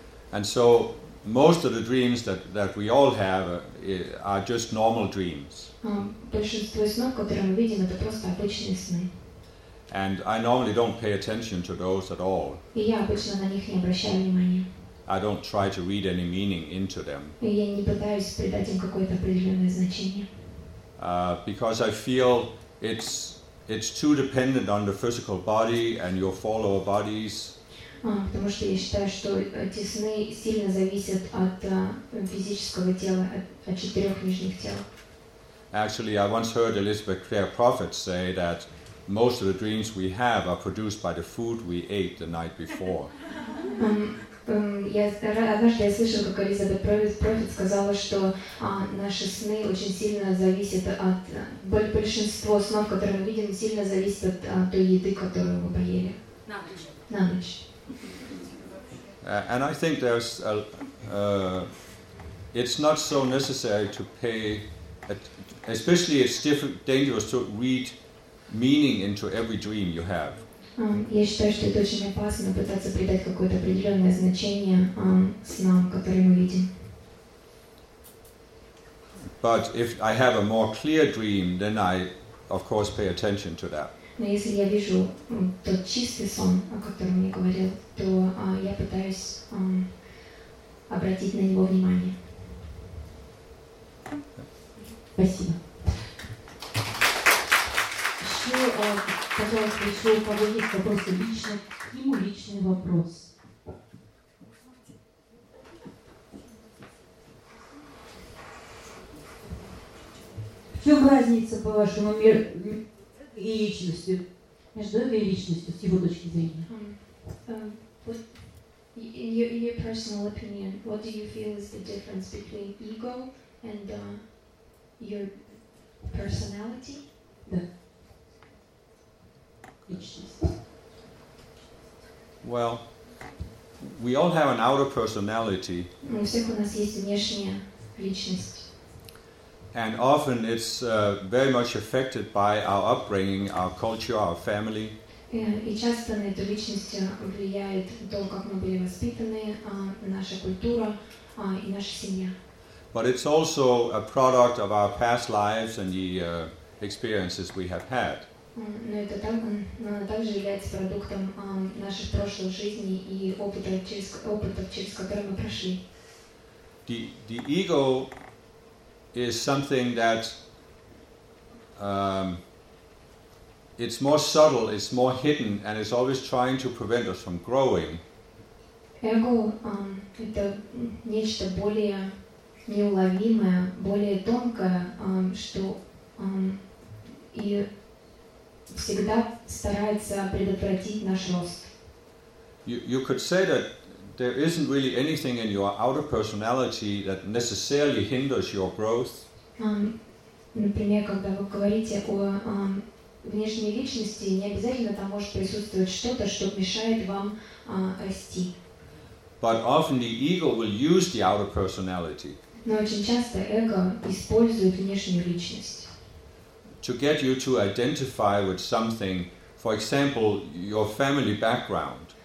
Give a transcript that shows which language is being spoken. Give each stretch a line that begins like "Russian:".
English: And so most of the dreams that we all have are just normal dreams.
Russian: Большинство снов, которые мы видим, это просто обычные сны.
English: And I normally don't pay attention to those at all.
Russian: И я обычно на них не обращаю внимания.
English: I don't try to read any meaning into them.
Russian: И я не пытаюсь придать им какое-то определенное значение.
English: Because I feel it's too dependent on the physical body and your follower bodies.
Russian: Потому что я считаю, что эти сны сильно зависят от физического тела, от четырех нижних тел.
English: Actually, I once heard Elizabeth Clare Prophet say that most of the dreams we have are produced by the food we ate the night before.
Russian: Однажды я слышал, как Элизабет Профет сказала, что наши сны очень сильно зависят от... Большинство снов, которые мы видим, сильно зависят от той еды, которую мы поели. На ночь.
English: And I think there's it's not so necessary to pay especially it's dangerous to read meaning into every dream you have.
Russian: Я считаю, что это очень опасно пытаться придать какое-то определенное значение снам, которые мы видим.
English: But if I have a more clear dream, then I, of course, pay attention to that.
Russian: Но если я вижу тот чистый сон, о котором я говорил, то я пытаюсь обратить на него внимание. Спасибо. Еще, пожалуйста, еще у кого есть вопросы лично, к нему личный вопрос. В чем разница, по вашему и личностью, между этой личностью, с его точки зрения?
English: In your personal opinion, what do you feel is the difference between ego and your personality?
Russian: Да.
English: Well, we all have an outer personality.
Russian: У всех у нас есть внешняя личность.
English: And often it's very much affected by our upbringing, our culture, our family.
Russian: И часто на эту личность влияет то, как мы были воспитаны, наша культура и наша семья.
English: But it's also a product of our past lives and the experiences we have had.
Russian: Но это также является продуктом наших прошлых жизней и опытов, через которые мы прошли.
English: The ego is something that it's more subtle, it's more hidden, and it's always trying to prevent us from growing.
Russian: Ego это нечто более неуловимое, более тонкое, что и всегда старается предотвратить наш рост.
English: You could say that there isn't really anything in your outer personality that necessarily hinders your growth.
Russian: Например, когда вы говорите о внешней личности, не обязательно там может присутствовать что-то, что мешает вам расти.
English: But often the ego will use the outer personality.
Russian: Но очень часто эго использует внешнюю личность.
English: To get you to identify with something, for example, your family background.